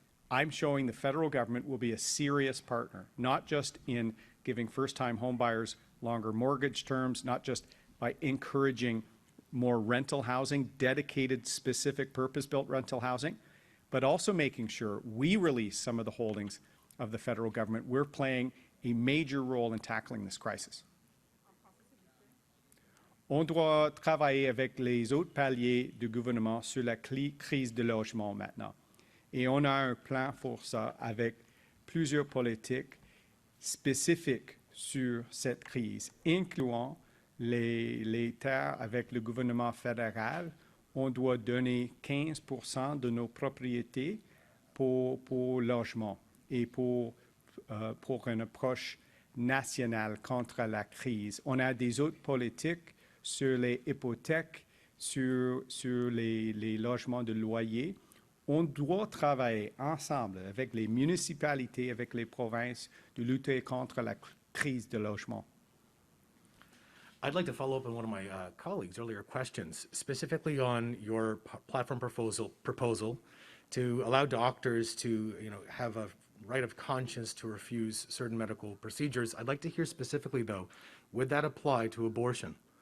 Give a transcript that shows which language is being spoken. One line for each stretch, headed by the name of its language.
English: I'm showing the federal government will be a serious partner, not just in giving first-time homebuyers longer mortgage terms, not just by encouraging more rental housing, dedicated, specific, purpose-built rental housing, but also making sure we release some of the holdings of the federal government. We're playing a major role in tackling this crisis.
French: On doit travailler avec les autres paliers du gouvernement sur la crise de logement maintenant. Et on a un plan pour ça avec plusieurs politiques spécifiques sur cette crise, incluant les terres avec le gouvernement fédéral. On doit donner 15% de nos propriétés pour logement et pour une approche nationale contre la crise. On a des autres politiques sur les hypothèques, sur les logements de loyer. On doit travailler ensemble avec les municipalités, avec les provinces, de lutter contre la crise de logement.
English: I'd like to follow up on one of my colleagues' earlier questions, specifically on your platform proposal to allow doctors to, have a right of conscience to refuse certain medical procedures. I'd like to hear specifically, though, would that apply to abortion?